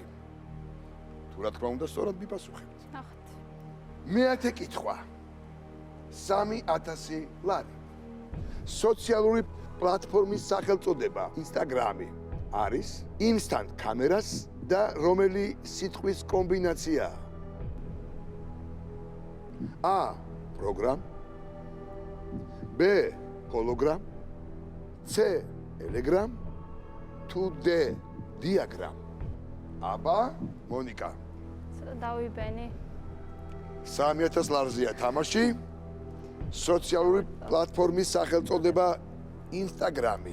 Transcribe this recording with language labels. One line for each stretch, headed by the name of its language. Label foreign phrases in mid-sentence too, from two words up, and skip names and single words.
Georgian: თუ რა თქმა უნდა სწორად მიპასუხებთ. ნახეთ. მეათე კითხვა 3000 ლარი. სოციალური პლატფორმის სახელწოდება Instagram-ი არის
English: Instant Cameras
Georgian: და რომელი სიტყვის კომბინაციაა? A. Program B. Hologram C. Telegram თუ D. Diagram. აბა, მონიკა. დავიბენი. 3000 ლარზეა თამაში. სოციალური პლატფორმის სახელწოდება Instagram-ი.